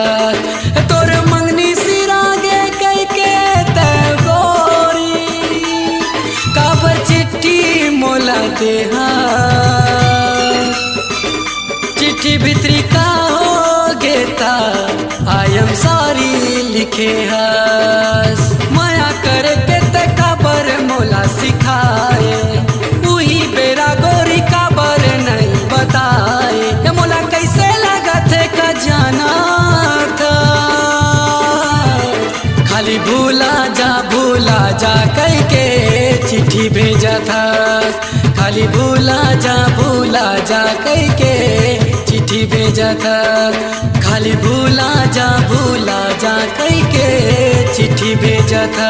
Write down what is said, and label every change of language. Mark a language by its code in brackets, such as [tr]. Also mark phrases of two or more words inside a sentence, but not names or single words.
[hne] तोर मंगनी सिरागे कई के तय गोरी काबर चिट्ठी मोला देहा। चिट्ठी भितरी का हो गेता [en] I am sorry [hne] लिखे हस। माया करके ते काबर मोला सिखाए वही बेरा गोरी काबर नहीं बताए। ये मोला कैसे लगा थे का जाना था। खाली भूला जा कई के चिट्ठी भेजा था। खाली भूला जा कई के चिट्ठी भेजा था। खाली भूला जा कई के चिट्ठी भेजा था।